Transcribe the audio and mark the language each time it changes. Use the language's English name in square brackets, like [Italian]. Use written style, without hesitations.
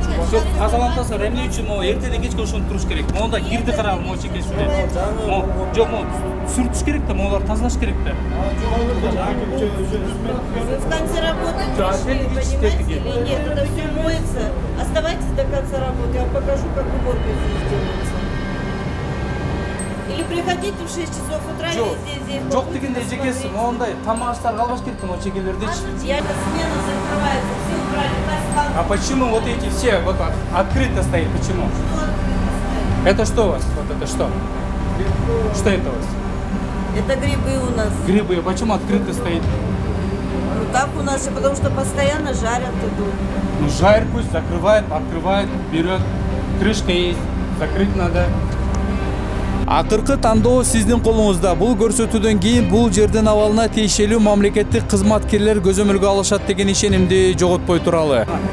[Kyrgyz] Жок, тазалантасыңар, эмне үчүн могу эртеден кечке ошону туруш керек? Монда кирди карагыл, могу чекеш эле. Жок, могу сүртүш керек да, могуларды тазалаш керек да. [Russian] В конце работы пришли, понимаете, или нет, это все моется. Оставайтесь до конца работы, я вам покажу, как уборка здесь делается. Или приходите в 6 часов утра, или здесь. Жок дегенде эжекеси, моундай тамак аштар калбаш керек могу чекелердечи. Я смена закрывается, все убрали, А почему вот эти все вот открыто стоит? Почему? Это что у вас? Вот это что? Что это у вас? Это грибы у нас. Грибы. Почему открыто стоит? Ну так у нас, потому что постоянно жарят идут. Ну жарь пусть закрывает, открывает, берет. Крышка есть, закрыть надо. [Kyrgyz] Акыркы тандоо сиздин колуңузда. Бул көрсөтүүдөн кийин бул жердин абалына тиешелүү мамлекеттик кызматкерлер көзөмөлгө алышат деген ишенимди жоготпой туралы.